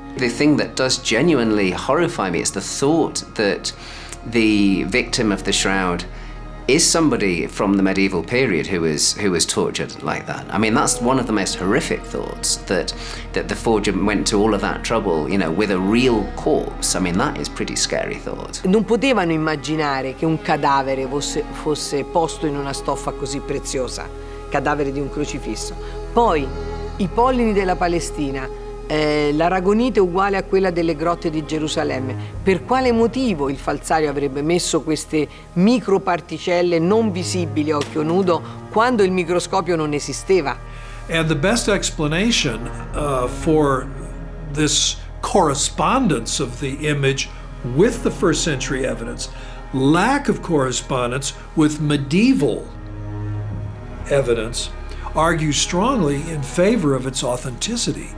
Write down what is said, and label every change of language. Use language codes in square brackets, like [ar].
[en] The thing that does genuinely horrify me is the thought that the victim of the shroud is somebody from the medieval period who was tortured like that. I mean, that's one of the most horrific thoughts, that the forger went to all of that trouble, you know, with a real corpse. I mean, that is pretty scary thought. [it] Non potevano immaginare che un cadavere fosse posto in una stoffa così preziosa, cadavere di un crocifisso. Poi, i pollini della Palestina, l'aragonite uguale a quella delle grotte di Gerusalemme. Per quale motivo il falsario avrebbe messo queste microparticelle non visibili a occhio nudo quando il microscopio non esisteva? [en] And the best explanation for this correspondence of the image with the first century evidence, lack of correspondence with medieval evidence, argues strongly in favor of its authenticity.